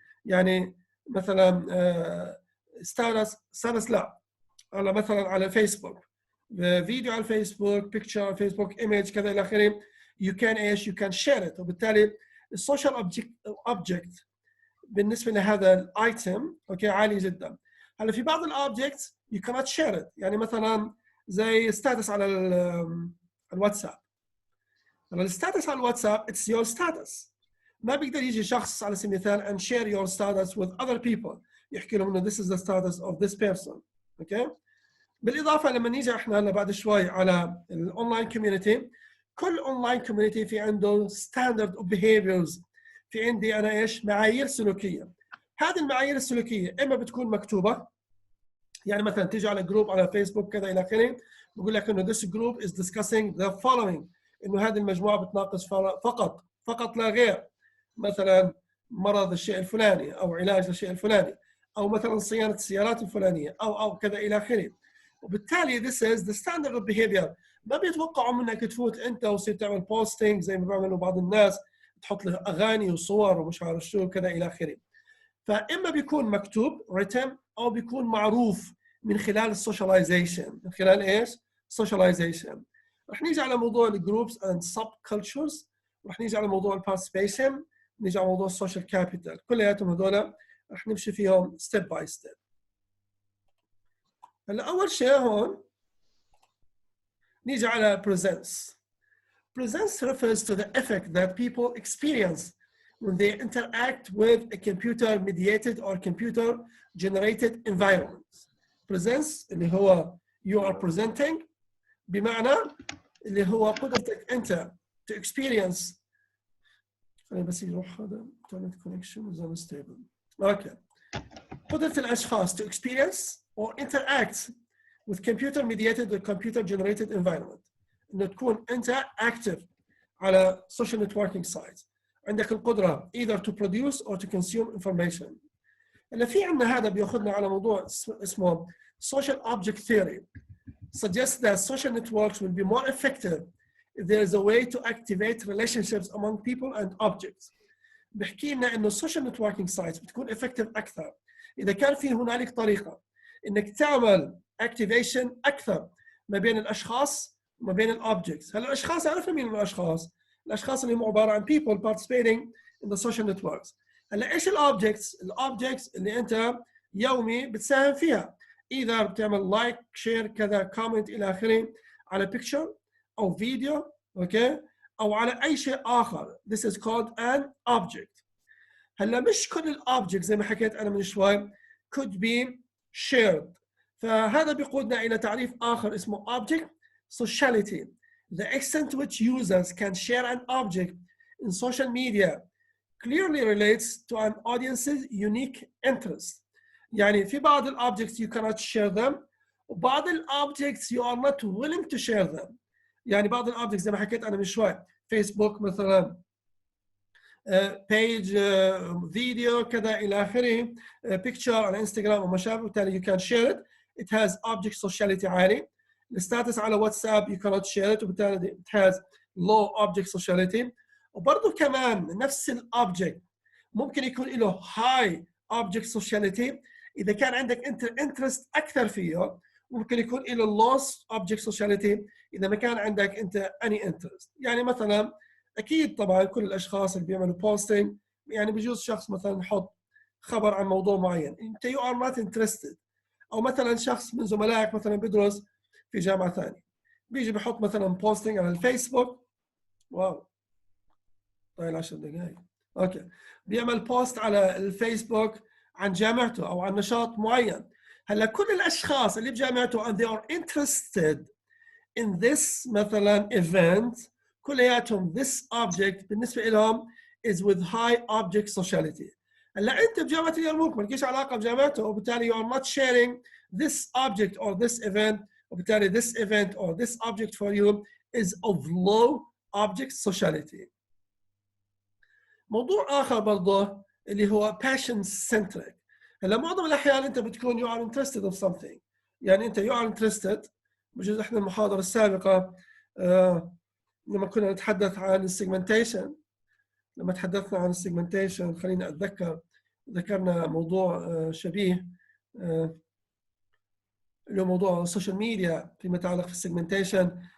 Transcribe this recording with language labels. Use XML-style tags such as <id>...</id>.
<ar>يعني مثلا ستاتس لا على مثلا على فيسبوك، فيديو على الفيسبوك، بيكتشر على الفيسبوك، ايمج كذا الى اخره،</ar> <en>you can share it.</en> <ar>وبالتالي السوشيال اوبجكت بالنسبه لهذا الايتم اوكي عالي جدا. هلا في بعض الاوبجكتس</ar> <en>you cannot share it،</en> <ar>يعني مثلا زي ستاتس على الواتساب. هلا الستاتس على الواتساب</ar> <en>it's your status،</en> <ar>ما بيقدر يجي شخص على سبيل المثال</ar> <en>and share your status with other people</en> <ar>يحكي لهم انه</ar> <en>this is the status of this person</en> <ar>اوكي. بالاضافه لما نيجي احنا هلا بعد شوي على الاونلاين كوميونتي، كل اونلاين كوميونتي في عنده ستاندرد اوف بيهيفيرز، في عندي انا ايش؟ معايير سلوكيه. هذه المعايير السلوكيه اما بتكون مكتوبه، يعني مثلا تيجي على جروب على فيسبوك كذا الى اخره بقول لك انه</ar> <en>this group is discussing the following،</en> <ar>انه هذه المجموعه بتناقش فقط لا غير، مثلا مرض الشيء الفلاني او علاج الشيء الفلاني، او مثلا صيانه السيارات الفلانيه او كذا الى اخره. وبالتالي</ar> <en>this is the standard of behavior.</en> <ar>ما بيتوقعوا منك تفوت انت وتصير تعمل بوستنج زي ما بيعملوا بعض الناس، تحط له اغاني وصور ومش عارف شو كذا الى اخره. فاما بيكون مكتوب written او بيكون معروف من خلال السوشياليزيشن. من خلال ايش؟ سوشياليزيشن. رح نيجي على موضوع الجروبس اند سب كلتشرز، رح نيجي على موضوع البارتيسيبيشن، نيجي على موضوع السوشيال كابيتال، كلياتهم هذول رح نمشي فيهم ستيب باي ستيب. هلا اول شيء هون نيجي على presence.</ar> <en>Presence refers to the effect that people experience when they interact with a computer-mediated or computer-generated environment.</en> <ar>Presence اللي هو</ar> <en>you are presenting،</en> <ar>بمعنى اللي هو قدرتك أنت</ar> <en>to experience.</en> <ar>خليني بس يروح هذا</ar> <en>internet connection is unstable. Okay.</en> <ar>قدرة الأشخاص</ar> <en>to experience or interact with computer-mediated or computer-generated environment.</en> <ar>إنه تكون أنت</ar> <en>active على social networking sites،</en> <ar>عندك القدرة</ar> <en>either to produce or to consume information.</en> <ar>اللي في عندنا هذا بياخذنا على موضوع اسمه social object theory.</ar> <en>Suggests that social networks will be more effective if there is a way to activate relationships among people and objects.</en> <ar>بحكي لنا إنه social networking sites بتكون effective أكثر إذا كان في هنالك طريقة إنك تعمل activation أكثر ما بين الأشخاص وما بين الأوبجكتس. هلا الأشخاص عرفنا مين الأشخاص؟ الأشخاص اللي هم عبارة عن</ar> <en>people participating in the social networks.</en> <ar>هلا ايش الاوبجكتس اللي انت يومي بتساهم فيها، اذا بتعمل لايك شير كذا كومنت الى اخره على بيكتشر او فيديو اوكي او على اي شيء اخر.</ar> <en>This is called an object.</en> <ar>هلا مش كل الاوبجكت زي ما حكيت انا من شوي</ar> <en>could be shared.</en> <ar>فهذا بيقودنا الى تعريف اخر اسمه object sociality.</ar> <en>The extent to which users can share an object in social media clearly relates to an audience's unique interest.</en> <ar>يعني في بعض الاوبجكتس</ar> <en>you cannot share them</en> <ar>وبعض الاوبجكتس</ar> <en>you are not willing to share them.</en> <ar>يعني بعض الاوبجكتس زي ما حكيت انا من شوي فيسبوك مثلا بيج فيديو كذا الى اخره بيكتشر على انستغرام وما شابه وبالتالي</ar> <en>you can share it. It has object sociality</en> <ar>عالي. الستاتس على واتساب</ar> <en>you cannot share it</en> <ar>وبالتالي</ar> <en>it has low object sociality.</en> <ar>وبرضه كمان نفس الاوبجكت ممكن يكون له high object sociality اذا كان عندك انت انترست اكثر فيه، ممكن يكون له low object sociality اذا ما كان عندك انت</ar> <en>any interest.</en> <ar>يعني مثلا اكيد طبعا كل الاشخاص اللي بيعملوا بوستنج يعني بيجوز شخص مثلا يحط خبر عن موضوع معين انت</ar> <en>you are not interested،</en> <ar>او مثلا شخص من زملائك مثلا بيدرس في جامعه ثانيه بيجي بيحط مثلا بوستنج على الفيسبوك. واو طيب 10 دقائق اوكي، بيعمل بوست على الفيسبوك عن جامعته او عن نشاط معين. هلا كل الاشخاص اللي بجامعته</ar> <en>and they are interested in this مثلا event</en> <ar>كلياتهم</ar> <en>this object</en> <ar>بالنسبه لهم</ar> <en>is with high object sociality.</en> <ar>هلا انت بجامعه اليرموك ما لكيش علاقه بجامعته وبالتالي</ar> <en>you are not sharing this object or this event</en> <ar>وبالتالي</ar> <en>this event or this object for you is of low object sociality.</en> <ar>موضوع اخر برضه اللي هو passion centric. هلا معظم الاحيان انت بتكون</ar> <en>you are interested of something،</en> <ar>يعني انت</ar> <en>you are interested.</en> <ar>بجوز احنا المحاضره السابقه لما كنا نتحدث عن السيجمنتيشن، لما تحدثنا عن السيجمنتيشن خليني اتذكر ذكرنا موضوع شبيه اللي هو موضوع السوشيال ميديا فيما يتعلق في السيجمنتيشن.</ar>